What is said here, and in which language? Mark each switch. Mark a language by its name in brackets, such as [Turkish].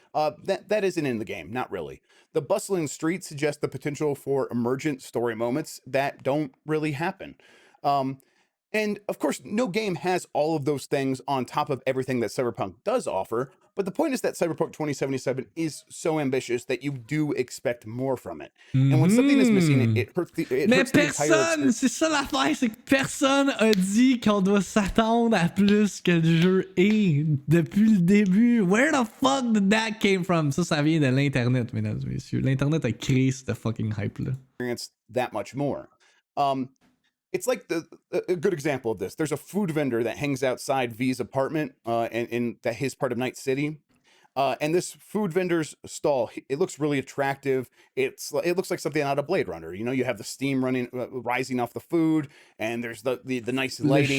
[English] That isn't in the game, not really. The bustling streets suggest the potential for emergent story moments that don't really happen. And of course, no game has all of those things on top of everything that Cyberpunk does offer. But the point is that Cyberpunk 2077 is so ambitious that you do expect more from it. And when something is missing, it hurts the [French] Mais [English] hurts the entire [French] personne, [English] experience. [French] c'est ça l'affaire, c'est que personne a dit qu'on doit s'attendre à plus que le jeu est depuis le début. [English] Where the fuck did that came from? [French] Ça vient de l'internet, mesdames et messieurs. L'internet a créé cette fucking hype-là. [English] That much more. It's like a good example of this. There's a food vendor that hangs outside V's apartment in his part of Night City. And this food vendor's stall, it looks really attractive. It looks like something out of Blade Runner. You know, you have the steam rising off the food, and there's the nice lighting.